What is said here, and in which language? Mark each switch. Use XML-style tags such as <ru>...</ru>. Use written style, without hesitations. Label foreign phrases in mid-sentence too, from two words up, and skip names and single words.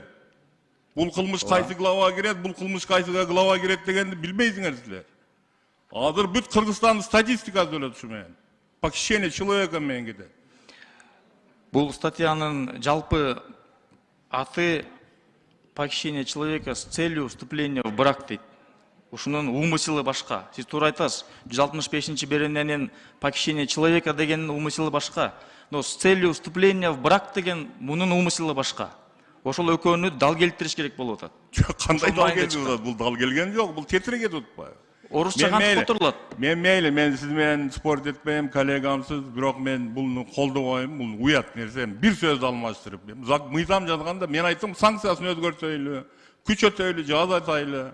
<ky>Бул кылмыш кайсы главага кирет, бул кылмыш кайсы главага кирет дегенди билбейсиңер силер. Азыр бүт Кыргызстандын статистикасы өлөт ушу менен.</ky> <ru>Похищение человека</ru> <ky>менен кетет. Бул статьянын жалпы аты</ky> <ru>похищение человека с целью вступления в брак</ru> <ky>дейт. Ушунун умысылы башка. Сиз туура айтасыз. 165-ші берененен</ky> <ru>похищение человека</ru> <ky>деген умысылы башка.</ky> <ru>Но с целью вступления в брак</ru> <ky>деген мунун умысылы башка. Ошол экөөнү дал келтириш керек болуп атат. Кандай дал келип атат? Бул дал келген жок, бул тетирек этип атпайбы? Орусча кантип отурулат? Мен мейли, мен сиз менен спорт этпейм, коллегамсыз, бирок мен буну колдобойм, бул уят нерсе. Бир сөздү алмаштырып, мыйзам жазганда мен айттым, санкциясын өзгөртөйлү, күчөтөйлү, жазатайлы.</ky>